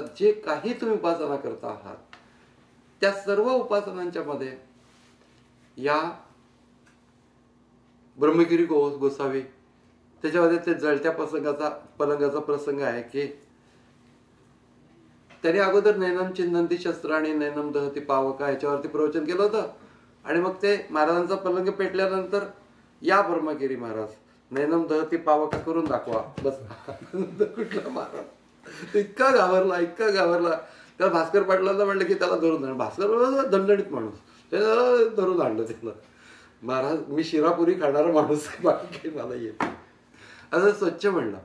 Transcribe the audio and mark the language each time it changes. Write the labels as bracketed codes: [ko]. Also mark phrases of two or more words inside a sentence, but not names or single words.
[mr] जे काही तुम्ही उपासना करता आहात त्या सर्व उपासनांच्या मध्ये या ब्रह्मगिरी गोसावी त्याच्यामध्ये ते जळत्या पलंगाचा प्रसंग आहे की त्याने अगोदर [sa] नैनम चिन्नंती शस्त्राणी नैनम दहती पावका [mr] याच्यावरती प्रवचन केलं होतं. आणि मग ते महाराजांचा पलंग पेटल्यानंतर या ब्रह्मगिरी महाराज [sa] नैनम दहती पावका [mr] करून दाखवा. बस कुठला महाराज इतका घाबरला. त्याला भास्कर पाटलांना म्हणलं की त्याला धरून आणलं. भास्कर दणदणीत माणूस, त्याला धरून आणलं त्याला. महाराज मी शिरापुरी खाणारा माणूस, बाकी मला येत असं स्वच्छ म्हणलं.